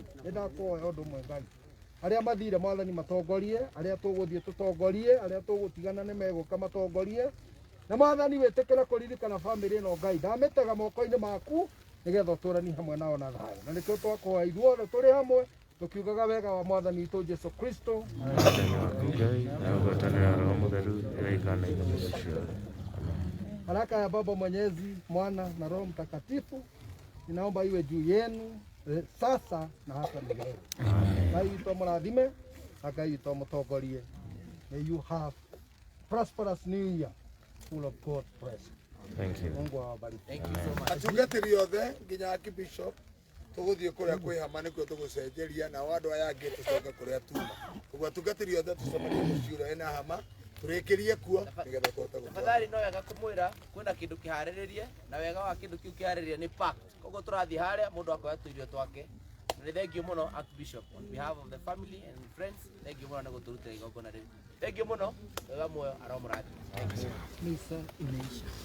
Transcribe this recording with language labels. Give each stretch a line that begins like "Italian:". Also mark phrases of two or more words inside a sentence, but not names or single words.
Kikuyu: Nĩndakũhoya ũndũ ũmwe Ngai. Arĩa mathire Mwathani matongorie, arĩa tũgũthiĩ tũtongorie, arĩa tũgũtigana nĩ megũka matongorie. Na Mwathani wĩtĩkĩre kũririkana family ĩno Ngai. Ndamĩtega moko-inĩ maku nĩgetha ũtũranie hamwe nao na thayũ. Na nĩkĩo twakũhoya ithuothe tũrĩ hamwe tukiugaga wega wa Mwathani witũ Jesu Kristo.
Swahili: Baraka ya Baba Mwenyezi, Mwana na Roho Mtakatifu ninaomba iwe juu yenu sasa na hata milele.
Kikuyu: Ngai witũ amũrathime na Ngai witũ amũtongorie.
English: May you have prosperous new year full of God blessing. Thank you.
Swahili: Mungu awabariki.
English: Thank you so much.
Kikuyu: Atungatĩri othe nginya Archbishop tũgũthiĩ kũrĩa kwĩ hama nĩkuo tũgũcenjeria na andũ aya angĩ tũcoke kũrĩa tuma. Ũguo atungatĩri othe tũcemanie mũciĩ ũrĩa ena hama tũrĩkĩrie kuo nĩgetha tũhote gũtwara. Tafadhali no wega kũmwĩra kwĩna kĩndũ kĩharĩrĩrie na wega wa kĩndũ kĩu kĩharĩrĩrie nĩ pack. Koguo tũrathiĩ harĩa mũndũ akoya tũirio twake. Nĩ thengiũ mũno Archbishop
English: on behalf of the family and friends.
Kikuyu: Thengiũ mũno nĩ gũtũrutĩra igongona rĩu. Thengiũ mũno wega muoyo aromũrathima.
Swahili: Misa imeisha.